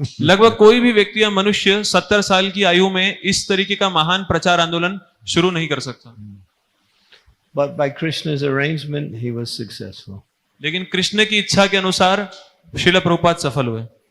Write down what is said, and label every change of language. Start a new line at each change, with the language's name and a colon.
Hindi: लगभग कोई भी व्यक्ति या मनुष्य 70 साल की आयु में इस तरीके का महान प्रचार आंदोलन शुरू नहीं कर सकता.
English: But by Krishna's arrangement, he was successful.
Hindi: लेकिन कृष्ण की इच्छा के अनुसार श्रील प्रभुपाद सफल हुए.